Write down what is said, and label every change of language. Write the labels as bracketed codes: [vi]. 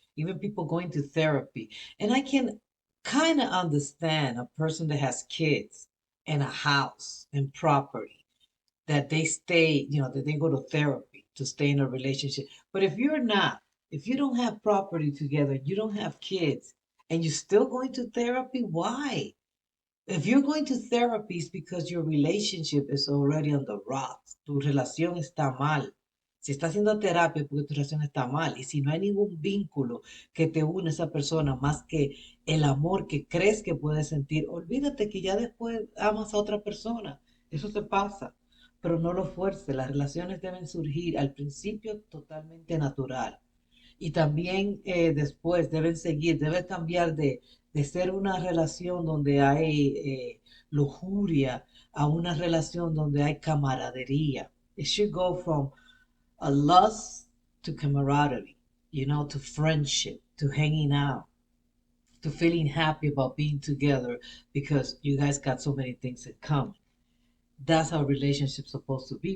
[en] Even people going to therapy. And I can kind of understand a person that has kids and a house and property that they stay, that they go to therapy to stay in a relationship. But if you don't have property together, you don't have kids, and you're still going to therapy, why? If you're going to therapy, it's because your relationship is already on the rocks. [es] Tu relación está mal. Si estás haciendo terapia, es porque tu relación está mal. Y si no hay ningún vínculo que te une a esa persona más que el amor que crees que puedes sentir, olvídate que ya después amas a otra persona. Eso se pasa. Pero no lo fuerces. Las relaciones deben surgir al principio totalmente natural y también después deben seguir, debe cambiar de ser una relación donde hay lujuria a una relación donde hay camaradería. [en] It should go from a lust to camaraderie, to friendship, to hanging out, to feeling happy about being together because you guys got so many things in common. That's how relationships supposed to be.